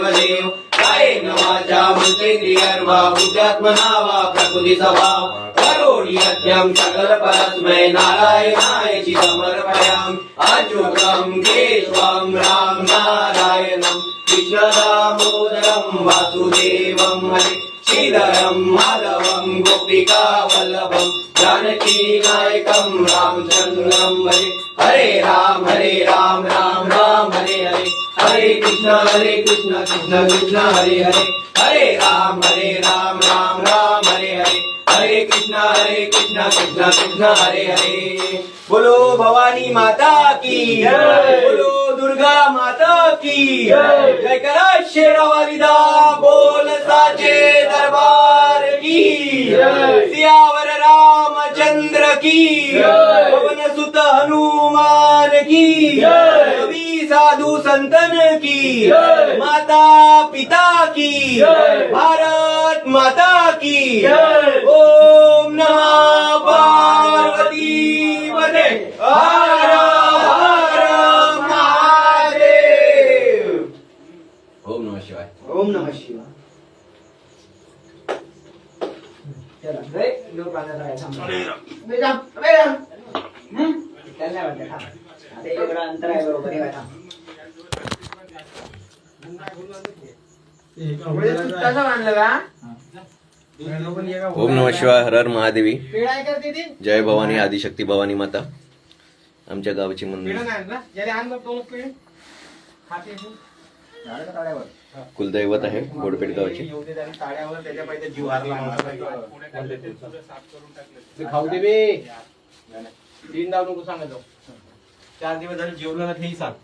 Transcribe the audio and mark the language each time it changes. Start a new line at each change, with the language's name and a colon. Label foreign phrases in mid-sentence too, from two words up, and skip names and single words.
Sanskrit: कायेन वाचा मनसेन्द्रियर्वा बुद्ध्यात्मना वा प्रकृति स्वभाव करोमि यज्ञं सकल परस्मै नारायणाय समर्पयामि अच्युतं केशवं राम नारायणं कृष्ण दामोदरं वासुदेवं हरे श्रीधरं माधवं गोपिका वल्लभं जानकी नायकं रामचन्द्रं भजे हरे राम राम राम हरे हरे हरे कृष्ण कृष्ण कृष्ण हरे हरे हरे राम राम राम हरे हरे हरे कृष्ण कृष्ण कृष्ण हरे हरे
Hindi: बोलो भवानी माता की जय बोलो दुर्गा माता की जय
Punjabi: करा शेरावालीदा
Hindi: बोल साचे दरबार की सियावर रामचंद्र की पवन सुत हनुमान की सभी साधु संतन की माता पिता की भारत माता की
Sanskrit: ओम नमः पार्वती पते
Hindi: हर हर महादेव।
Sanskrit: ओम नमः शिवाय। ओम नमः शिवाय.
Marathi: चला रे लोक पाण्यात राहायचं त्यांना वाटतं हा. आता एवढं अंतर आहे बरोबर आहे बघा. कसं मानलं का
Sanskrit: ओम नमः शिवाय हर हर महादेवी
Marathi: पिढाय करते ती जय भवानी आदिशक्ती भवानी माता आमच्या गावची मंदिर पिढा नाही ना ज्याने आणलं तो पिढ खाते ताळ्यावर कुलदैवत आहे गोडपेठ गावची ताळ्यावर त्याच्या पाहिजे जीव हारला खाऊ दे बे 3 दाव नको सांगायचो 4 दिवस झाले जेवलं ना तेही सांग